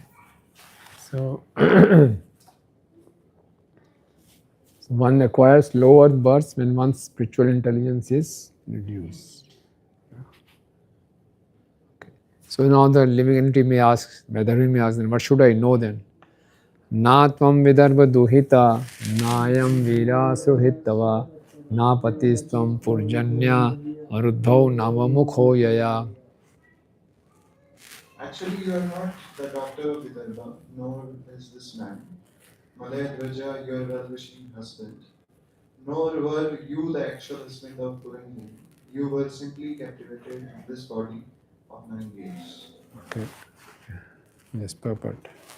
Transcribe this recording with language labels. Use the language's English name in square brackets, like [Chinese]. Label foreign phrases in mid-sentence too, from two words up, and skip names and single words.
[English] So, one acquires lower births when one's spiritual intelligence is reduced. Okay. So now the living entity may ask, whether we may ask, then what should I know then? [Sanskrit] न त्वं विदर्भ दुहिता नायं वीर सुहितव न पतिस्त्वं पुरजन्य अरुद्भव नवमुखो यया. [English] Actually, you are not the daughter of Vidarbha, nor is this man. Malaya Dvaja, your well-wishing husband. Nor were you the actual husband of Purangi. You were simply captivated in this body of 9 years. Okay. Yes, purport.